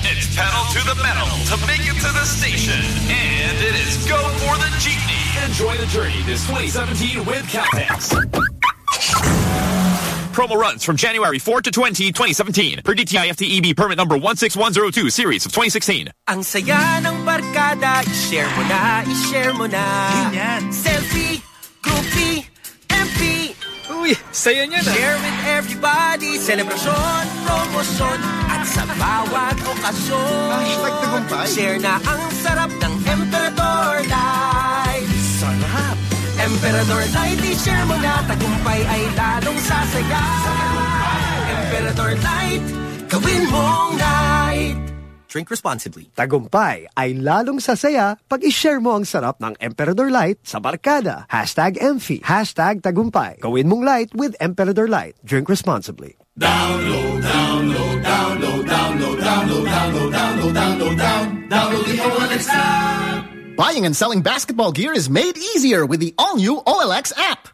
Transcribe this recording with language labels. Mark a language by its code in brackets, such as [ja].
[en] It's pedal to the metal to make it to the station. And it is go for the jeepney. Enjoy the journey this 2017 with Caltex. Promo runs from January 4 to 20, 2017 per DTI-FTEB permit number 16102 series of 2016. [tl] Ang saya ng barkada, i-share mo na, i-share mo na. Ganyan. [en] Selfie, groupie, MP. [tl] Uy, saya niya na. [en] Share with everybody, celebration, promotion, at sa bawat okasyon. [tl] Hashtag tagumpay. Share na ang sarap ng Emperador Life. Sarap. Emperador Light, i-share mo na. Tagumpay ay lalong sasaga. Emperador Light, gawin mong night. [en] Drink responsibly. [tl] Tagumpay ay lalong sasaya pag i-share mo ang sarap ng Emperador Light sa barkada. Hashtag EMFI. Hashtag Tagumpay. Gawin mong light with Emperador Light. [en] Drink responsibly. Download, download, download, download, download, download, download, download, download, download, download. Now we'll be a one stop. Buying and selling basketball gear is made easier with the all-new OLX app.